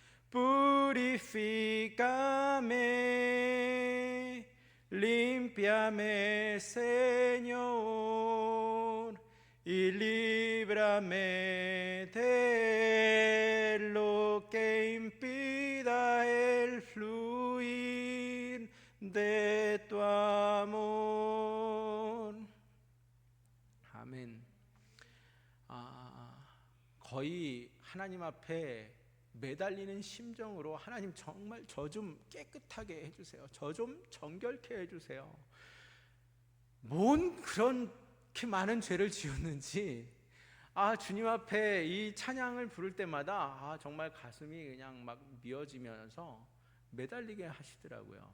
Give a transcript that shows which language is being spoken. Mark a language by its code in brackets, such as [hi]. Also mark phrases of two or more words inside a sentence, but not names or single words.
[es] Purifícame, límpiame, Señor, y líbrame de lo que impida el fluir de tu amor. [ko] 아멘. 거의 하나님 앞에 매달리는 심정으로, 하나님 정말 저 좀 깨끗하게 해주세요. 저 좀 정결케 해주세요. 뭔 그렇게 많은 죄를 지었는지 주님 앞에 이 찬양을 부를 때마다 정말 가슴이 그냥 막 미어지면서 매달리게 하시더라고요.